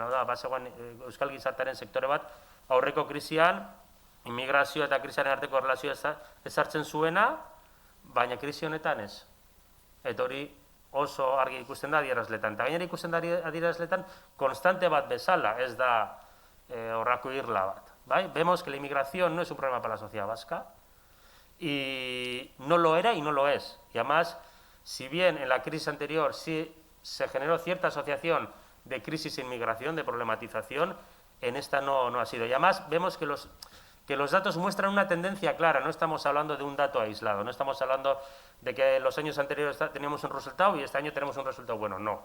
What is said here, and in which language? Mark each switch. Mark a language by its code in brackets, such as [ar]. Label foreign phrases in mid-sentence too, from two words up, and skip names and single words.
[eu] Hau da, bazegoan euskal gizartearen sektore bat aurreko krisian immigrazio eta krisiaren arteko relazioa ezartzen zuena, baina krisi honetan ez. Eta hori oso argi ikusten da adierazletan. Eta gainera ikusten da adierazletan konstante bat bezala, ez da horrako irla bat. [es] Vemos que la inmigración no es un problema para la sociedad vasca, y no lo era y no lo es. Y además, si bien en la crisis anterior sí se generó cierta asociación de crisis e inmigración, de problematización, en esta no ha sido. Y además vemos que los datos muestran una tendencia clara, no estamos hablando de un dato aislado, no estamos hablando de que los años anteriores teníamos un resultado y este año tenemos un resultado bueno, no.